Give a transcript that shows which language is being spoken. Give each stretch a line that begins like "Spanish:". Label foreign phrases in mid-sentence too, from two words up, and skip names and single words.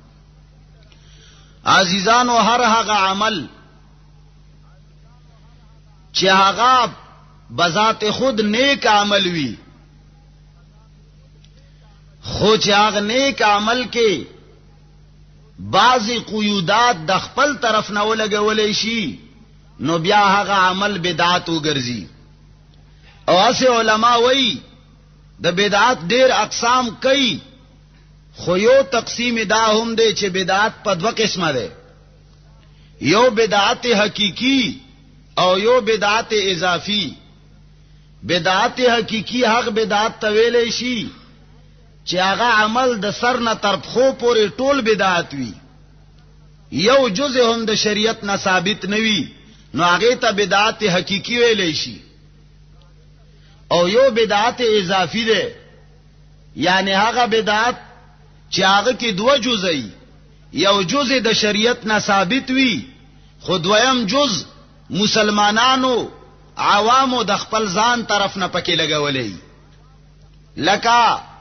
Pashto: عزیزانو هر هغه عمل چې هغه بذات خود نیک عمل وي خو چې هغه نیک عمل کې بعضی قیودات د خپل طرف نه ولګولې شي نو بیا هغه عمل بدعت وګرځي. او اسه علما وایي د بدعت ډیر اقسام کوي خو یو تقسیم دا هم دی چې بدعت په دوه قسمه ده. یو بدعت حقیقی او یو بدعت اضافی. بدعت حقیقی حق بدعت تویلې شي چې هغه عمل د سر نه تر پښو پورې ټول بدعت وي یو جزء هم د شریعت نه ثابت نوي نو هغه ته بدعت حقیقی ویلې شي. او یو بدعت اضافی ده یعنی هغه بدعت چې هغه کې دوه جزئی یو جزء د شریعت نه ثابت وي خو دویم جزء مسلمانانو عوامو د خپل ځان طرف نه پکې لګولې لکه